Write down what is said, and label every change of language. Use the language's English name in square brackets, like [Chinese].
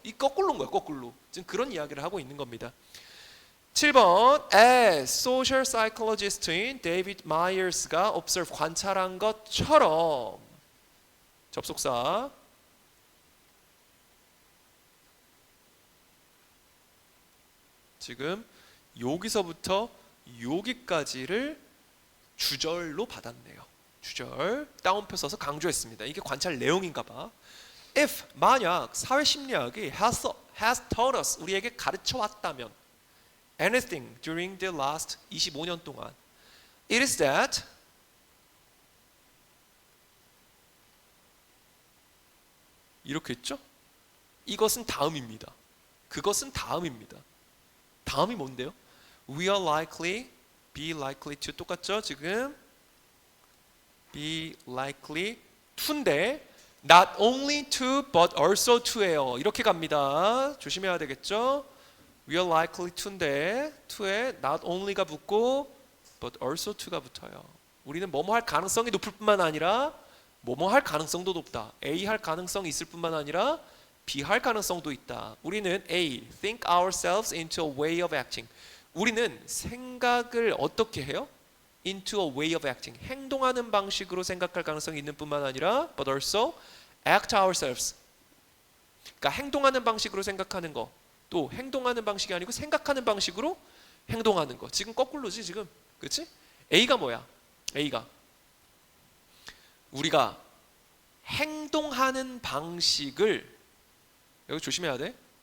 [Korean] 이 거꾸로인 거야, 거꾸로. 지금 그런 이야기를 하고 있는 겁니다. 7번 [English] as social psychologist [Korean] 인 데이비드 마이어스가 observe 관찰한 것처럼 접속사 지금 여기서부터 여기까지를 주절로 받았네요. 주절 따옴표 써서 강조했습니다. 이게 관찰 내용인가 봐. [English] If 만약 사회심리학이 has taught us [Korean] 우리에게 가르쳐 왔다면 [English] anything during the last 25년 동안 it is that 이렇게 했죠? [Korean] 이것은 다음입니다. 그것은 다음입니다. 다음이 뭔데요? [English] We are likely, be likely to 똑같죠? 지금 be likely to인데 not only to but also to예요. [Korean] 이렇게 갑니다. 조심해야 되겠죠? [English] We are likely to인데 to에 not only가 붙고 but also to가 붙어요. [Korean] 우리는 뭐뭐 할 가능성이 높을 뿐만 아니라 뭐뭐 할 가능성도 높다. A 할 가능성이 있을 뿐만 아니라 B 할 가능성도 있다. [English] 우리는 A, think ourselves into a way of acting. [Korean] 우리는 생각을 어떻게 해요? [English] into a way of acting. [Korean] 행동하는 방식으로 생각할 가능성이 있는 뿐만 아니라 [English] but also act ourselves. [Korean] 그러니까 행동하는 방식으로 생각하는 거, 또 행동하는 방식이 아니고 생각하는 방식으로 행동하는 거. 지금 거꾸로지 지금. 그렇지? A가 뭐야? A가 우리가 행동하는 방식을, 여기 조심해야 돼.